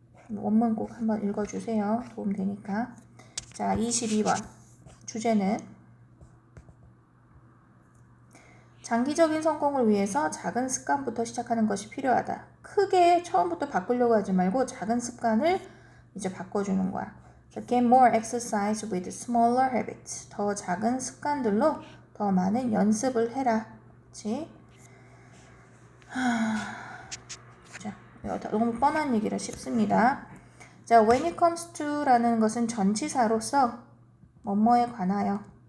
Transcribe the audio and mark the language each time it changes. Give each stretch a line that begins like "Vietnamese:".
Korean: 원문 꼭 한번 읽어주세요. 도움 되니까. 자, 22번 주제는 장기적인 성공을 위해서 작은 습관부터 시작하는 것이 필요하다. 크게 처음부터 바꾸려고 하지 말고 작은 습관을 이제 바꿔주는 거야.
English: Get more exercise with smaller habits.
Korean: 더 작은 습관들로 더 많은 연습을 해라. 그치? 자, 너무 뻔한 얘기라 쉽습니다. 자, when it comes to 라는 것은 전치사로서 뭐뭐에 관하여.